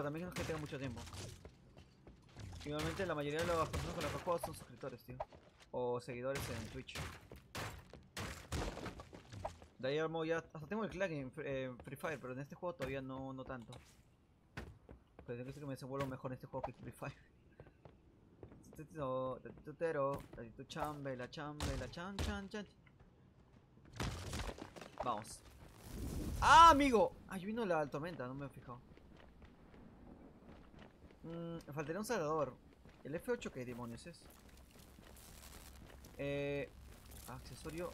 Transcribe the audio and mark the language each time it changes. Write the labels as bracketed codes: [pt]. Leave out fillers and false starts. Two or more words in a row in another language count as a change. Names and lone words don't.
[es] También no es que tenga mucho tiempo. Finalmente la mayoría de las personas con las que juego son suscriptores, tío. O seguidores en Twitch. De ahí armo ya. Hasta tengo el clan en Free Fire, pero en este juego todavía no tanto. Pero tengo que decir que me desenvuelvo mejor en este juego que Free Fire. Tutero, tu chambe, la chan, chan. Vamos. ¡Ah, amigo! Ay, vino la tormenta, no me he fijado. Me faltaría un salvador. ¿El F8 qué demonios es? Accesorio.